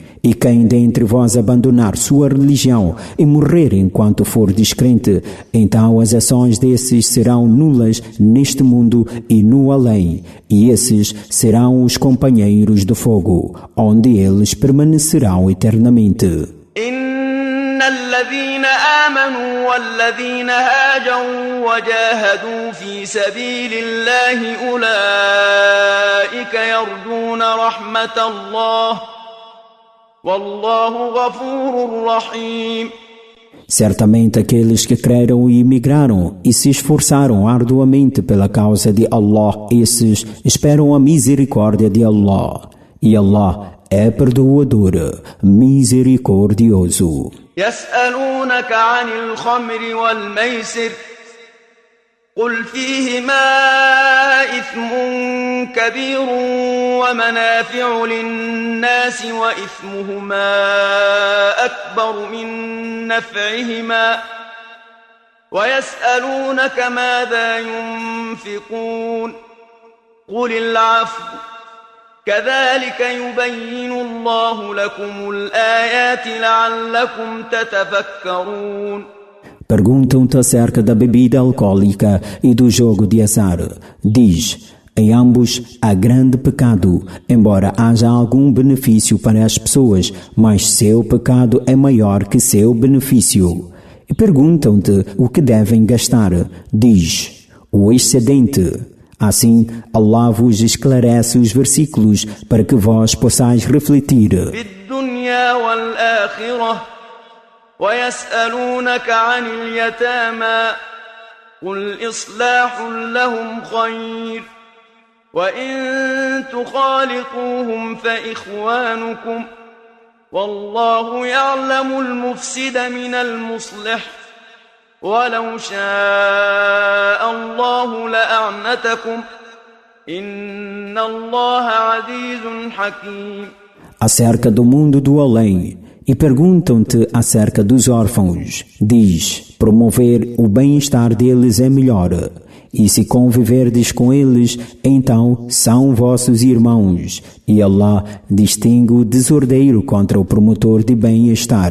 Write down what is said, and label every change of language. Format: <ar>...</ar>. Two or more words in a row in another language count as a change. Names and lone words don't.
<pt>E quem dentre vós abandonar sua religião e morrer enquanto for descrente, então as ações desses serão nulas neste mundo e no além, e esses serão os companheiros do fogo, onde eles permanecerão eternamente.</pt> <ar>الذين آمنوا والذين هاجروا وجاهدوا في سبيل الله أولئك يرجون رحمة الله والله غفور رحيم.</ar> <pt>Certamente aqueles que creram e emigraram e se esforçaram arduamente pela causa de Allah, esses esperam a misericórdia de Allah. E Allah é perdoador, misericordioso.</pt> <ar>يسألونك عن الخمر والميسر قل فيهما إثم كبير ومنافع للناس وإثمهما أكبر من نفعهما ويسألونك ماذا ينفقون قل العفو كذلك يبين الله لكم الآيات لعلكم تتفكرون.</ar> <pt>Perguntam-te acerca da bebida alcoólica e do jogo de azar. Diz, em ambos há grande pecado, embora haja algum benefício para as pessoas, mas seu pecado é maior que seu benefício. E perguntam-te o que devem gastar. Diz, o excedente. Assim, Allah vos esclarece os versículos para que vós possais refletir.</pt> <ar>ويسألونك عن اليتامى قل إصلاح لهم خير وإن تخالطوهم فإخوانكم والله يعلم المفسد من المصلح ولو شاء الله لأعنتكم إن الله عزيز حكيم.</ar> <pt>Acerca do mundo do além, e perguntam-te acerca dos órfãos. Diz, promover o bem-estar deles é melhor. E se conviverdes com eles, então são vossos irmãos. E Allah distingue o desordeiro contra o promotor de bem-estar.</pt>